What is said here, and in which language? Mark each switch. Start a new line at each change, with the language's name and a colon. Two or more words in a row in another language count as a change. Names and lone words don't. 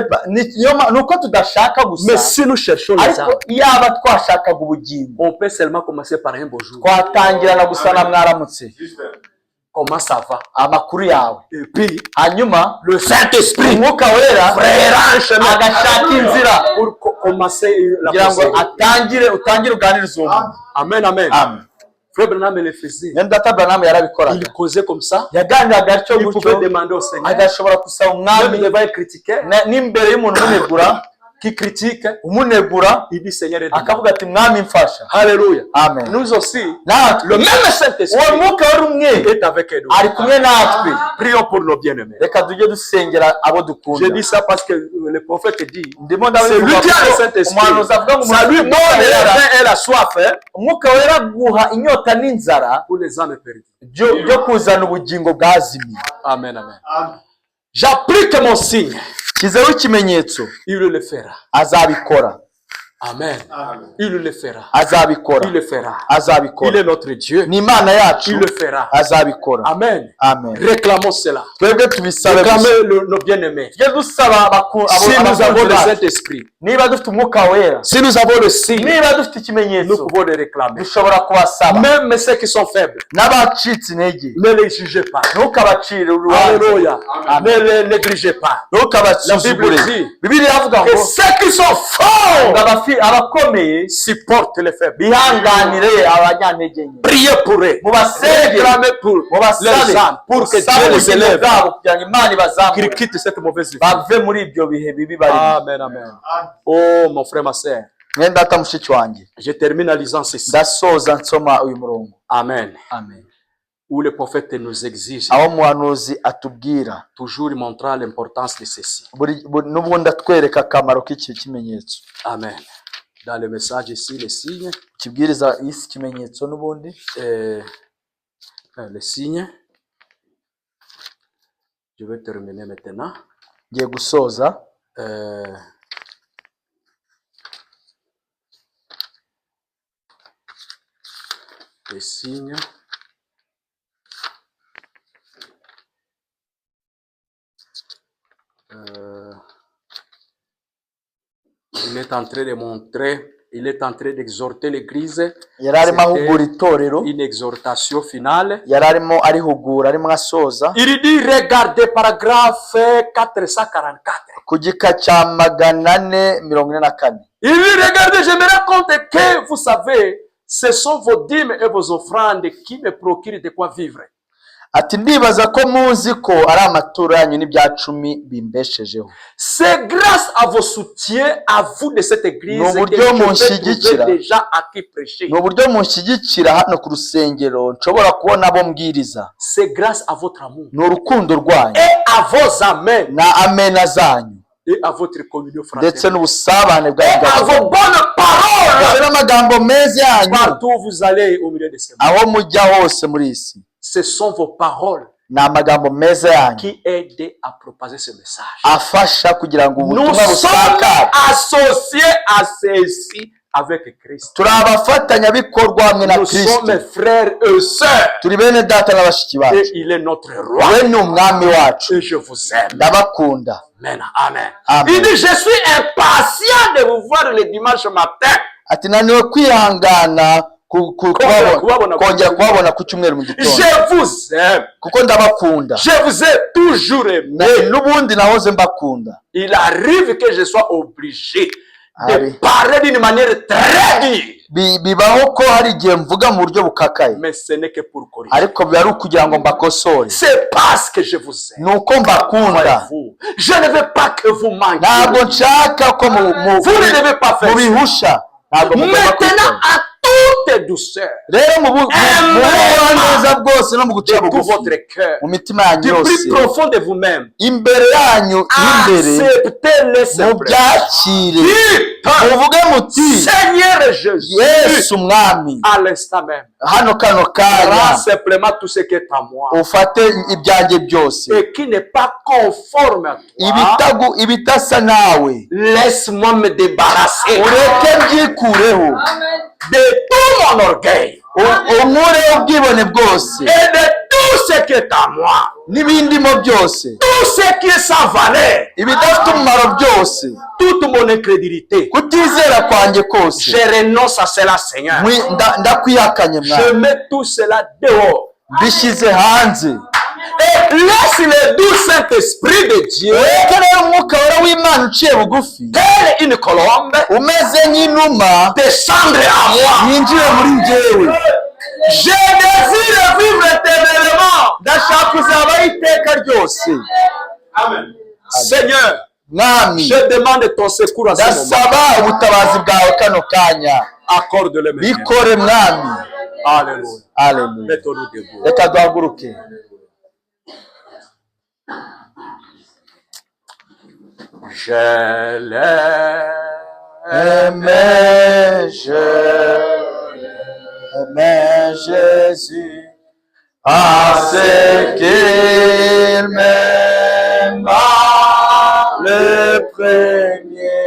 Kinyarwanda: Nuko tudashaka gusa.
French: Mais si nous cherchons les âmes,
Kinyarwanda: ariko iyaba twashakaga ubugingo,
French: on peut seulement commencer par un beau jour.
Kinyarwanda: twatangirana gusa na mwaramutse.
French: Comment ça va?
Kinyarwanda: Amakuru yawe.
French: Et puis,
Kinyarwanda: hanyuma
French: le Saint-Esprit,
Kinyarwanda: umwuka wera agashaka inzira
French: pour commencer la
Kinyarwanda: kugira ngo
French: pensée.
Kinyarwanda: utangire uganiriza uwo muntu. Amen, amen. Amen.
French: Frère Branham le faisait.
Kinyarwanda: Data Branham yarabikoraga.
French: Il causait comme ça.
Kinyarwanda: Yaganiraga atyo
French: Il pouvait
Kinyarwanda: gutyo,
French: demander au Seigneur.
Kinyarwanda: agashobora gusaba umwami
French: Même devant un critiqueur
Kinyarwanda: n'imbere y'umuntu umunegura,
French: qui critique,
Kinyarwanda: umunegura
French: il dit Seigneur, aide-moi.
Kinyarwanda: akavuga ati mwami mfasha.
French: Alléluia. Amen. Nous aussi,
Kinyarwanda: Natwe
French: le même Saint-Esprit
Kinyarwanda: uwo mwuka wari umwe
French: est avec nous.
Kinyarwanda: ari kumwe natwe.
French: Prions pour nos bien-aimés.
Kinyarwanda: Reka tujye dusengera abo dukunda.
French: Je dis ça parce que le prophète dit,
Kinyarwanda: Ndimo
French: c'est lui qui a le Saint-Esprit. Ça lui donne la faim et la soif
Kinyarwanda: umwuka wera guha inyota n'inzara
French: pour les âmes perdues.
Kinyarwanda: byo kuzana ubugingo bwazimiye.
French: Amen, amen. J'applique mon signe.
Kinyarwanda: Kizeho ikimenyetso,
French: Il le fera.
Kinyarwanda: azabikora.
French: Amen. Il le fera.
Kinyarwanda: Azabikora.
French: Il le fera.
Kinyarwanda: Azabikora.
French: Il est notre Dieu.
Kinyarwanda: Ni Imana yacu.
French: Il le fera.
Kinyarwanda: Azabikora. Amen. Amen.
French: Réclamons cela.
Kinyarwanda: Twebwe tubisabe.
French: Réclamez nos bien-aimés.
Kinyarwanda: Tujye dusaba
French: Si nous avons le Saint-Esprit,
Kinyarwanda: niba dufite umwuka wera,
French: si nous avons le signe,
Kinyarwanda: niba dufite
French: nous
Kinyarwanda: ikimenyetso,
French: pouvons le réclamer.
Kinyarwanda: dushobora kubasaba.
French: Même ceux qui sont faibles,
Kinyarwanda: N'abacitse intege,
French: ne les jugez pas.
Kinyarwanda: ntukabacire urubanza.
French: Alléluia. Ne les négligez pas. La
Kinyarwanda: ntukabasuzugure.
French: Bible dit
Kinyarwanda: Bibiliya ivuga
French: que
Kinyarwanda: ngo
French: ceux qui sont forts
Kinyarwanda: abakomeye
French: supportent les faibles.
Kinyarwanda: bihanganire abanyantege nke.
French: Priez pour eux.
Kinyarwanda: Mubasenge,
French: Réclamez pour les âmes, pour que Dieu les élève,
Kinyarwanda: kugira ngo Imana
French: qu'ils
Kinyarwanda: ibazamure
French: quittent cette mauvaise vie.
Kinyarwanda: bave muri ibyo bihe bibi barimo.
French: Amen, amen. Oh, mon frère, ma sœur,
Kinyarwanda: Mwene data mushiki wanjye,
French: je termine en lisant ceci.
Kinyarwanda: ndasoza nsoma uyu murongo. Amen. Amen.
French: Où le prophète nous exige,
Kinyarwanda: aho umuhanuzi atubwira,
French: toujours montrant l'importance de ceci.
Kinyarwanda: n'ubundi atwereka akamaro k'iki kimenyetso. Amen.
French: Dans le message ici, les signes,
Kinyarwanda: kibwiriza isi kimenyetso n'ubundi
French: les signes, je vais terminer maintenant.
Kinyarwanda: ngiye gusoza.
French: Les signes. Il est en train de montrer, il est en train d'exhorter l'église.
Kinyarwanda: Yari arimo ahugura itorero,
French: Une exhortation finale.
Kinyarwanda: yari arimo arihugura, arimo asoza.
French: Il dit, regardez paragraphe 444.
Kinyarwanda: Ku gika cya 444.
French: Il dit, regardez, je me rends compte que, vous savez, ce sont vos dîmes et vos offrandes qui me procurent de quoi vivre.
Kinyarwanda: Ati ndibaza ko muzi ko ari amaturo yanyu n'ibyacumi bimbeshejeho.
French: C'est grâce à vos soutiens, à vous de cette église, que je peux déjà à qui prêcher.
Kinyarwanda: Ni uburyo munshyigikira hano ku rusengero nshobora kubona abo mbwiriza.
French: C'est grâce à votre amour.
Kinyarwanda: Ni urukundo rwanyu.
French: Et à vos amens.
Kinyarwanda: Na amena zanyu.
French: Et à votre communion
Kinyarwanda: Ndetse
French: fraternelle.
Kinyarwanda: n'ubusabane
French: Et
Kinyarwanda: bwanyu.
French: à vos bonnes paroles.
Kinyarwanda: N'amagambo meza yanyu.
French: Partout où vous allez au milieu de ces mots.
Kinyarwanda: Aho mujya hose muri isi.
French: Ce sont vos paroles
Kinyarwanda: Ni amagambo meza yanyu
French: qui aident à propager ce message.
Kinyarwanda: afasha kugira ngo
French: Nous
Kinyarwanda: ubutumwa
French: sommes
Kinyarwanda: busakare.
French: associés à ceci avec Christ.
Kinyarwanda: Turi abafatanyabikorwa hamwe na
French: Nous sommes
Kinyarwanda: Kristo.
French: frères et sœurs.
Kinyarwanda: Turi bene data na bashiki bacu.
French: Et il est notre roi.
Kinyarwanda: We ni umwami wacu.
French: Et je vous aime.
Kinyarwanda: Ndabakunda. Amen. Amen. Amen.
French: Il dit, je suis impatient de vous voir le dimanche matin.
Kinyarwanda: Ati naniwe kwihangana kongera kubabona ku cyumweru mu gitondo.
French: Je vous aime.
Kinyarwanda: Kuko ndabakunda.
French: Je vous ai toujours aimé.
Kinyarwanda: N'ubundi nahoze mbakunda.
French: Il arrive que je sois obligé de parler d'une manière très dure.
Kinyarwanda: Bibaho ko hari igihe mvuga mu buryo bukakaye,
French: Mais ce n'est que pour corriger.
Kinyarwanda: ariko biba ari ukugira ngo mbakosore.
French: C'est parce que je vous aime.
Kinyarwanda: Nuko mbakunda.
French: Je ne veux pas que vous manquiez.
Kinyarwanda: Ntabwo nshaka ko
French: Vous ne devez pas faire ça.
Kinyarwanda: mubihusha.
French: Maintenant, à toute douceur,
Kinyarwanda: rero mu neza bwose no mu guca
French: de tout
Kinyarwanda: bugufi
French: votre cœur,
Kinyarwanda: mu mitima yanyu
French: du
Kinyarwanda: yose,
French: plus profond de vous-même,
Kinyarwanda: imbere yanyu n'imbere
French: acceptez-le simplement.
Kinyarwanda: mubyakire, muvuge muti
French: Seigneur Jésus,
Kinyarwanda: Yesu Mwami,
French: à l'instant même,
Kinyarwanda: hano kano
French: prends
Kinyarwanda: kanya
French: simplement tout ce qui est à moi
Kinyarwanda: ufate ibyanjye byose,
French: et qui n'est pas conforme à toi.
Kinyarwanda: ibitasa nawe
French: Laisse-moi me débarrasser
Kinyarwanda: ureke byikureho,
French: de tout mon orgueil
Kinyarwanda: unkureho ubwibone bwose
French: et de tout ce qui est à moi,
Kinyarwanda: n'ibindimo byose,
French: tout ce qui est sans valeur,
Kinyarwanda: ibidafite umumaro byose,
French: toute mon incrédulité.
Kinyarwanda: kutizera kwanjye kose,
French: Je renonce à cela, Seigneur.
Kinyarwanda: ndakwihakanye
French: Je
Kinyarwanda: Mwami,
French: mets tout cela dehors.
Kinyarwanda: mbishyize hanze.
French: Et laisse le doux Saint-Esprit de Dieu,
Kinyarwanda: Reka rero umwuka wera w'Imana uciye bugufi,
French: telle une colombe,
Kinyarwanda: umeze nk'inuma,
French: descendre à moi.
Kinyarwanda: yinjire muri njyewe.
French: Je désire vivre éternellement.
Kinyarwanda: Ndashaka kuzabaho iteka ryose. Amen.
French: Seigneur,
Kinyarwanda: Mwami,
French: je demande ton secours à ce moment.
Kinyarwanda: ndasaba ubutabazi bwawe kano kanya,
French: Accorde-le maintenant.
Kinyarwanda: bikore Mwami.
French: Alléluia.
Kinyarwanda: Haleluya.
French: Mettons-nous debout.
Kinyarwanda: Reka duhaguruke.
French: Je l'aime. Aimais Jésus, parce qu'il m'aima le premier.